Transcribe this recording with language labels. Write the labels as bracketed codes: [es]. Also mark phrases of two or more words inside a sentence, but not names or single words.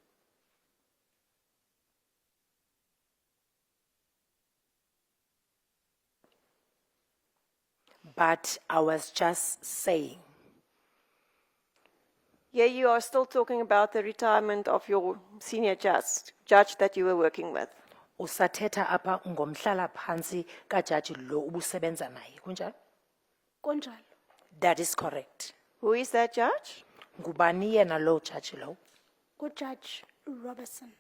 [en] But I was just saying, Here you are still talking about the retirement of your senior judge that you were working with. [xh] usathetha apa ngomhlala phansi kajaji lo ubusebenza naye, kunjalo? Kunjalo. [en] That is correct. Who is that judge? [xh] Ngubani yena lo judge lo? Judge Robertson.